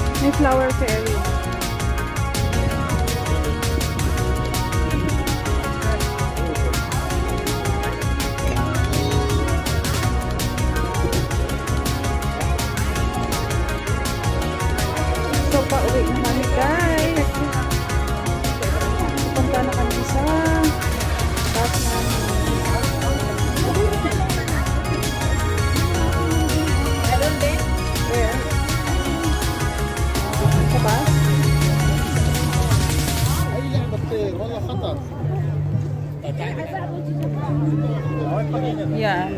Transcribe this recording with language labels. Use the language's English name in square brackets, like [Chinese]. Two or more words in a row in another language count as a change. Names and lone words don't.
[Filipino] May flower fairy. So, pauwi na kami guys. Punta na kami sa bus namin. Where? Sa bus? [Arabic] اي لعبه تطير والله خطر. [Filipino] Yan.